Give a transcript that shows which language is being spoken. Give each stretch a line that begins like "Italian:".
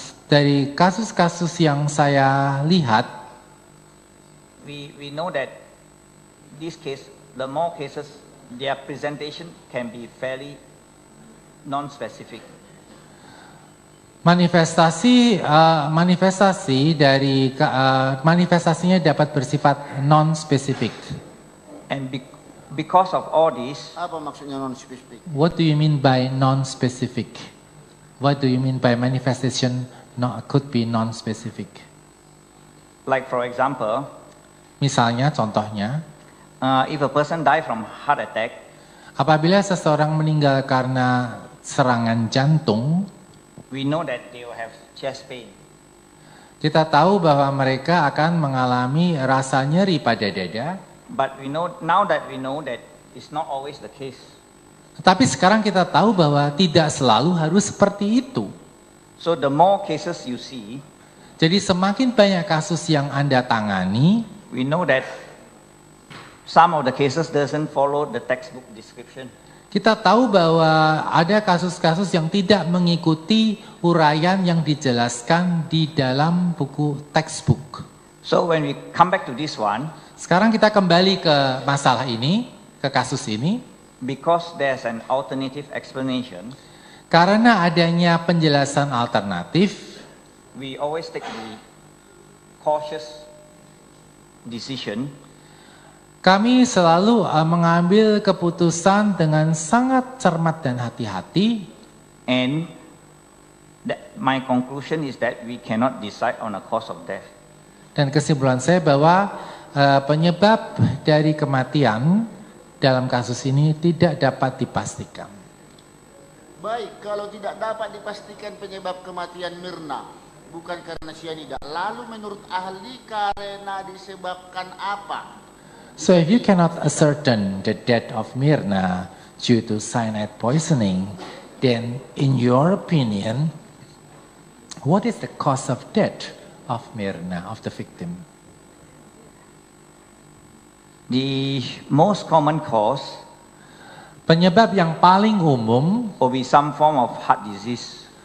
Indonesian: dari kasus-kasus yang saya lihat,
English: we know that this case, the more cases, their presentation can be fairly non-specific.
Indonesian: Manifestasinya dapat bersifat non-spesifik.
English: And because of all this,
Indonesian: Apa maksudnya non-spesifik?
English: What do you mean by non-specific? What do you mean by manifestation could be non-specific? like for example,
Indonesian: Misalnya, contohnya,
English: if a person die from heart attack,
Indonesian: apabila seseorang meninggal karena serangan jantung,
English: we know that they will have chest pain.
Indonesian: kita tahu bahwa mereka akan mengalami rasa nyeri pada dada.
English: But we know now that it's not always the case.
Indonesian: Tetapi sekarang kita tahu bahwa tidak selalu harus seperti itu.
English: So the more cases you see,
Indonesian: Jadi semakin banyak kasus yang Anda tangani,
English: we know that some of the cases doesn't follow the textbook description.
Indonesian: kita tahu bahwa ada kasus-kasus yang tidak mengikuti uraian yang dijelaskan di dalam buku textbook.
English: So when we come back to this one,
Indonesian: Sekarang kita kembali ke masalah ini, ke kasus ini,
English: because there's an alternative explanation,
Indonesian: karena adanya penjelasan alternatif,
English: we always take the cautious decision
Indonesian: kami selalu mengambil keputusan dengan sangat cermat dan hati-hati.
English: and my conclusion is that we cannot decide on a cause of death.
Indonesian: Dan kesimpulan saya bahwa penyebab dari kematian dalam kasus ini tidak dapat dipastikan. Baik, kalau tidak dapat dipastikan penyebab kematian Mirna, bukan karena cyanida, lalu menurut ahli karena disebabkan apa?
English: So if you cannot ascertain the death of Mirna due to cyanide poisoning, then in your opinion, what is the cause of death of Mirna, of the victim? The most common cause
Indonesian: Penyebab yang paling umum
English: will be some form of heart disease.